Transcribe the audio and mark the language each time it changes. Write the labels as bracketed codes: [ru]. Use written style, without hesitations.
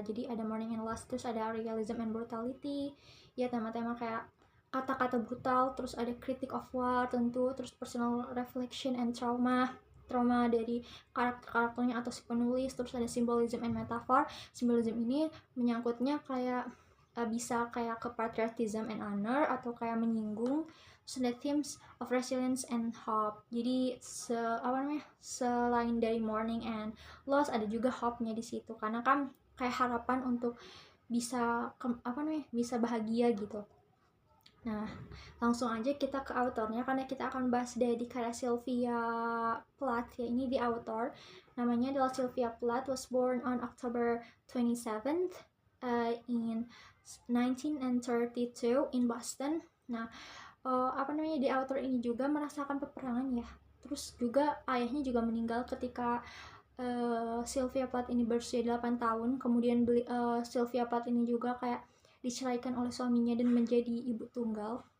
[id] Jadi ada mourning and loss. Terus ada realism and brutality. Ya, tema-tema kayak kata-kata brutal. Terus ada critic of war tentu. Terus personal reflection and trauma. trauma dari karakternya atau si penulis. Terus ada symbolism and metaphor. Symbolism ini menyangkutnya kayak bisa kayak ke patriotism and honor atau kayak menyinggung. [en] So the themes of resilience and hope. [id] Jadi selain dari mourning and loss ada juga hope-nya di situ, karena kan kayak harapan untuk bisa bisa bahagia gitu. Nah, langsung aja kita ke autornya, karena kita akan bahas dari karya Sylvia Plath ya. Ini di author, namanya adalah [en] Sylvia Plath, was born on October 27th in 1932 in Boston. [id] Nah, di author ini juga merasakan peperangan ya. Terus juga ayahnya juga meninggal ketika Sylvia Plath ini berusia 8 tahun. Kemudian Sylvia Plath ini juga kayak diceraikan oleh suaminya dan menjadi ibu tunggal.